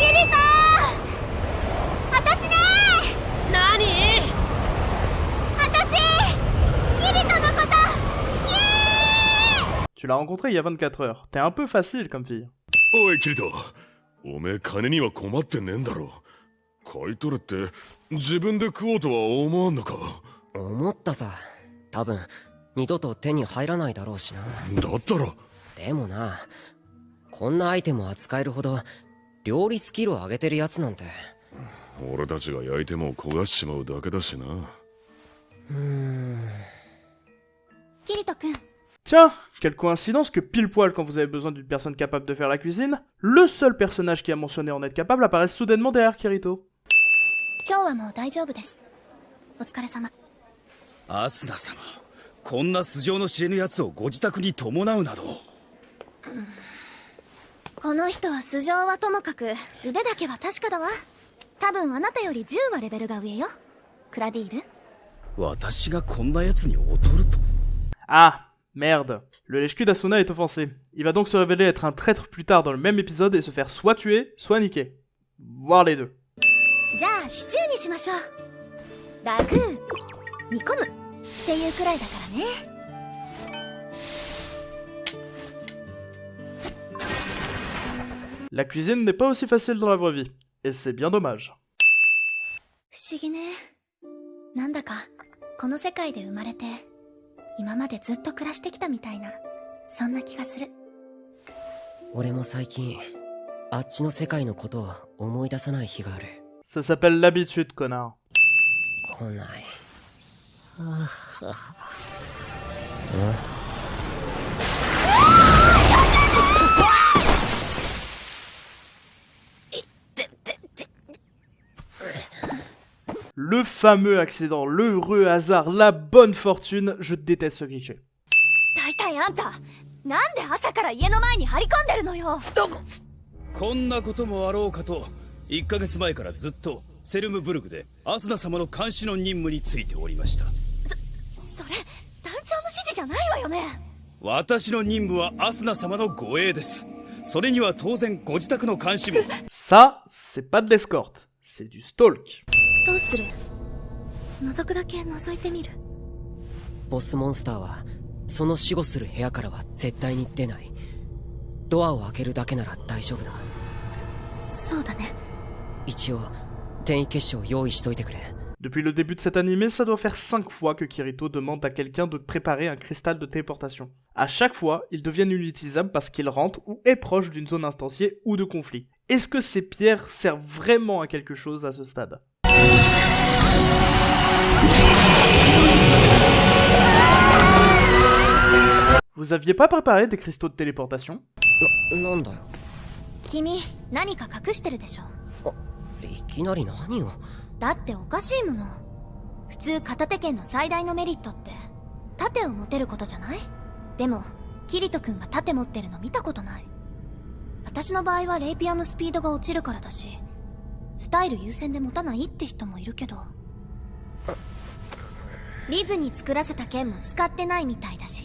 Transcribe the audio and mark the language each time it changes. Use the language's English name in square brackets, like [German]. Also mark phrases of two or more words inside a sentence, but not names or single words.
[Japanese] 私ねー。何？私キリトのこと好き。 [French] Tu l'as rencontré il y a 24 heures. T'es un peu facile comme fille. [Japanese] おいキリト、おめえ金には困ってねえんだろ。買い取れって自分で食おうとは思わんのか。思ったさ。多分二度と手に入らないだろうしな。だったら。でもな、こんなアイテムを扱えるほど料理スキルを上げてるやつなんて。俺たちが焼いても焦がしちまうだけだしな。キリト君。 [French] Tiens, quelle coïncidence que pile poil quand vous avez besoin d'une personne capable de faire la cuisine, le seul personnage qui a mentionné en être capable apparaisse soudainement derrière Kirito. [Japanese] 今日はもう大丈夫です。お疲れ様。アスナ様、こんな素性の知れぬ奴をご自宅に伴うなど。この人は素性はともかく腕だけは確かだわ。多分あなたより10はレベルが上よ。クラディール。私がこんな奴に劣ると。 [French] Ah, merde. Le lèche-cul d'Asuna est offensé. Il va donc se révéler être un traître plus tard dans le même épisode et se faire soit tuer, soit niquer. Voire les deux. [Japanese] じゃあシチューにしましょう。ラグー煮込むっていうくらいだからね。 [French] La cuisine n'est pas aussi facile dans la vraie vie, et c'est bien dommage. [Japanese] 不思議ね。なんだかこの世界で生まれて今までずっと暮らしてきたみたいな、そんな気がする。俺も最近あっちの世界のことを思い出さない日がある。 [French] Ça s'appelle l'habitude, connard. [Japanese] 来ない。 [French] Le fameux accident, le heureux hasard, la bonne fortune, je déteste ce cliché. [Japanese] 大体あんたなんで朝から家の前に張り込んでるのよ。こんなこともあろうかと1ヶ月前からずっとセルムブルグでアスナ様の監視の任務についておりました。それ団長の指示じゃないわよね。私の任務はアスナ様の護衛です。それには当然ご自宅の監視も。 [French] Ça, c'est pas de l'escorte, c'est du stalk. [Japanese] どうする？覗くだけ覗いてみる。ボスモンスターはその守護する部屋からは絶対に出ない。ドアを開けるだけなら大丈夫だ。そうだね。一応転移結晶を用意しといてくれ。 [French] Depuis le début de cet animé, ça doit faire 5 fois que Kirito demande à quelqu'un de préparer un cristal de téléportation. À chaque fois, ils deviennent inutilisables parce qu'ils rentrent ou est proche d'une zone instanciée ou de conflit. Est-ce que ces pierres servent vraiment à quelque chose à ce stade? Vous aviez pas préparé des cristaux de téléportation? [Japanese] なんだよ。君何か隠してるでしょ。いきなり何を。だっておかしいもの。普通片手剣の最大のメリットって盾を持てることじゃない？でもキリト君が盾持ってるの見たことない。私の場合はレイピアのスピードが落ちるからだし、スタイル優先で持たないって人もいるけど、リズに作らせた剣も使ってないみたいだし。